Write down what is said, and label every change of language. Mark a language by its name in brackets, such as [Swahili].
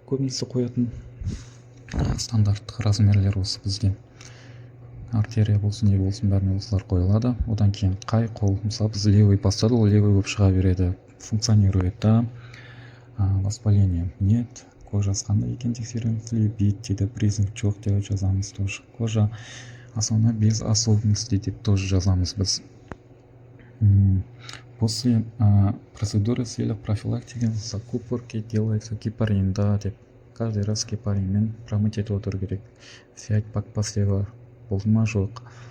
[Kazakh] Көбінесе қоятын стандарттық размерлер осы бізде. Артерия болсын, не болсын, бәріне осылар қойылады. Одан кейін қай қол, мысалы біз левый бастады, ол левый болып шыға береді. [Russian] Функционирует, да. Воспаление нет. [Kazakh] Кожасы қандай екен тексереміз. Флебит дейді, признак жоқ деп жазамыз тоже. [Russian] Кожа основной без особенностей деп тоже [Kazakh] жазамыз біз. [Russian] После процедуры с целью профилактики закупорки делается гепарин, да, деп. Каждый раз [Kazakh] гепаринмен промыть етіп отыру керек. [Russian] Взять пак посева [Kazakh] болды ма жоқ.